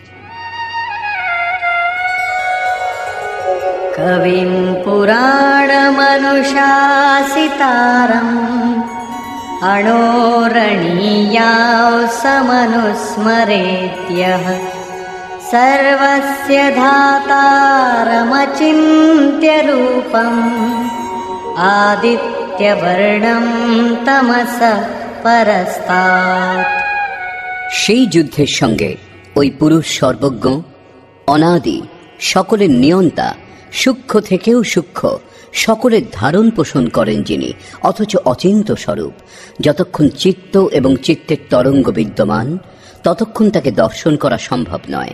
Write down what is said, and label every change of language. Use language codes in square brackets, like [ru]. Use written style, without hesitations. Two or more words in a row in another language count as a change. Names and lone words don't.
[sa] কবিং পুরাণমনুশাসিতারং অণোরণীয়াং সমনুস্মরেত্যঃ सर्वस्य धातारमचिन्त्य रूपम् आदित्यवर्णं तमसः परस्तात्। [bn] সেই যুদ্ধের সঙ্গে ওই পুরুষ সর্বজ্ঞ, অনাদি, সকলের নিয়ন্তা, সূক্ষ্ম থেকেও সূক্ষ্ম, সকলের ধারণ পোষণ করেন যিনি, অথচ অচিন্ত স্বরূপ। যতক্ষণ চিত্ত এবং চিত্তের তরঙ্গ বিদ্যমান ততক্ষণ তাকে দর্শন করা সম্ভব নয়।